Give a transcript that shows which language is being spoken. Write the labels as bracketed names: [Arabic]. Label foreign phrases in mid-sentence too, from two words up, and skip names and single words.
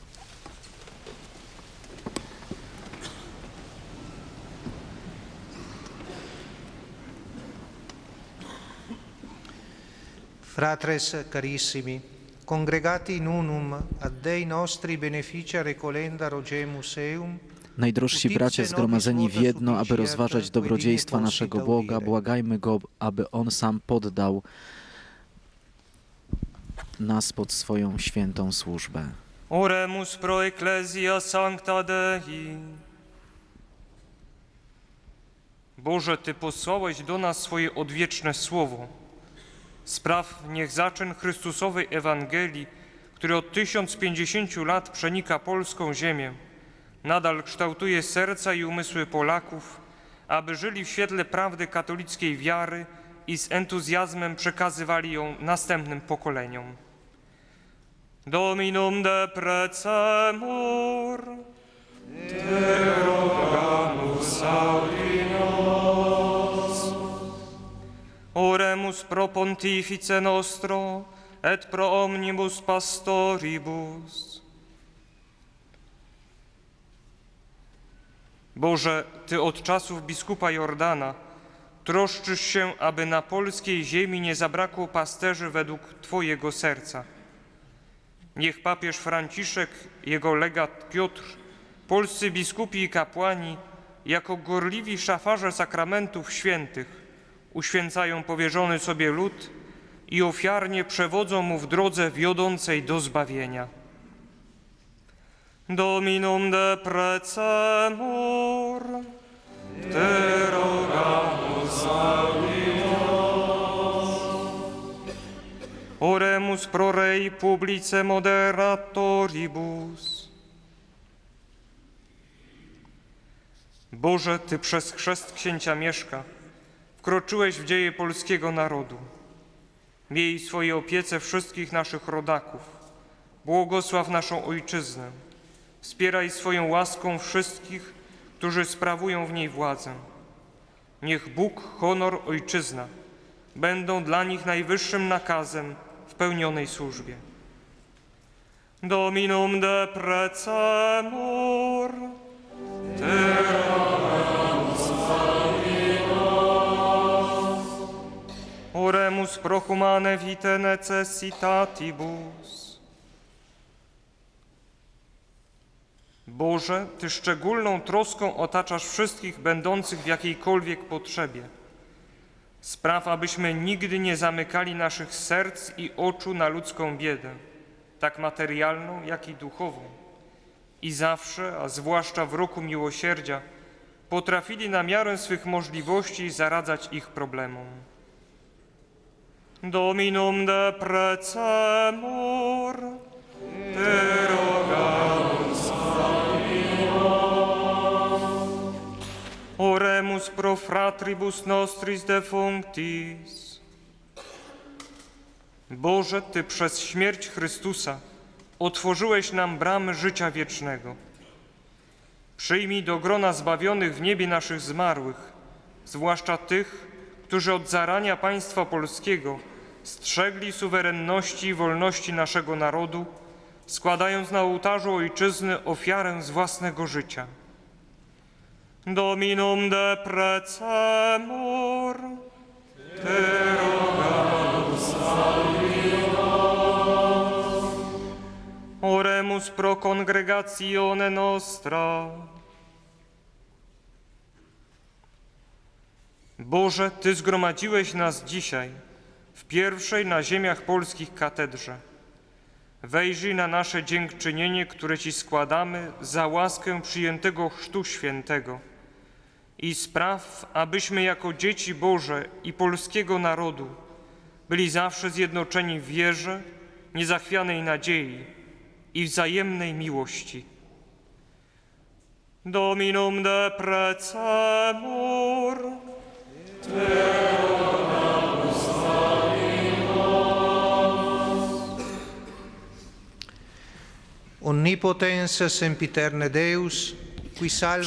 [Latin] Fratres carissimi, congregati in unum ad Dei nostri beneficia recolenda rogemus eum, [Polish] Najdrożsi bracia zgromadzeni w jedno, aby rozważać dobrodziejstwa naszego Boga, błagajmy Go, aby On sam poddał nas pod swoją świętą służbę. [Latin] Oremus pro ecclesia sancta Dei. [Polish] Boże, Ty posłałeś do nas swoje odwieczne słowo. Spraw niech zaczyn Chrystusowej Ewangelii, który od 1050 lat przenika polską ziemię, nadal kształtuje serca i umysły Polaków, aby żyli w świetle prawdy katolickiej wiary i z entuzjazmem przekazywali ją następnym pokoleniom. [Latin] Dominum de precemur, te rogamus audinos. Oremus pro pontifice nostro, et pro omnibus pastoribus. [Polish] Boże, Ty od czasów biskupa Jordana troszczysz się, aby na polskiej ziemi nie zabrakło pasterzy według Twojego serca. Niech papież Franciszek, jego legat Piotr, polscy biskupi i kapłani, jako gorliwi szafarze sakramentów świętych, uświęcają powierzony sobie lud i ofiarnie przewodzą mu w drodze wiodącej do zbawienia. [Latin] Dominum de precemur, te rogamus audinos. Oremus pro rei publice moderatoribus. [Polish] Boże, Ty przez chrzest księcia Mieszka wkroczyłeś w dzieje polskiego narodu. Miej w swojej opiece wszystkich naszych rodaków. Błogosław naszą ojczyznę. Wspieraj swoją łaską wszystkich, którzy sprawują w niej władzę. Niech Bóg, honor, ojczyzna będą dla nich najwyższym nakazem w pełnionej służbie. [Latin] Dominum de precemur, te rogamus audinos. Oremus pro humane vitae necessitatibus. [Polish] Boże, Ty szczególną troską otaczasz wszystkich będących w jakiejkolwiek potrzebie. Spraw, abyśmy nigdy nie zamykali naszych serc i oczu na ludzką biedę, tak materialną, jak i duchową. I zawsze, a zwłaszcza w roku miłosierdzia, potrafili na miarę swych możliwości zaradzać ich problemom. [Latin] Dominum de precemur, te rogamus audinos. Oremus pro fratribus nostris defunctis. [Polish] Boże, Ty przez śmierć Chrystusa otworzyłeś nam bramy życia wiecznego. Przyjmij do grona zbawionych w niebie naszych zmarłych, zwłaszcza tych, którzy od zarania państwa polskiego strzegli suwerenności i wolności naszego narodu, składając na ołtarzu ojczyzny ofiarę z własnego życia. [Latin] Dominum de precemur, te rogamus Oremus pro congregatione nostra. [Polish] Boże, Ty zgromadziłeś nas dzisiaj w pierwszej na ziemiach polskich katedrze. Wejrzyj na nasze dziękczynienie, które Ci składamy za łaskę przyjętego chrztu świętego i spraw, abyśmy jako dzieci Boże i polskiego narodu byli zawsze zjednoczeni w wierze, niezachwianej nadziei i wzajemnej miłości. [Latin] Dominum de precemur, Omnipotens sempiterne Deus, qui salvas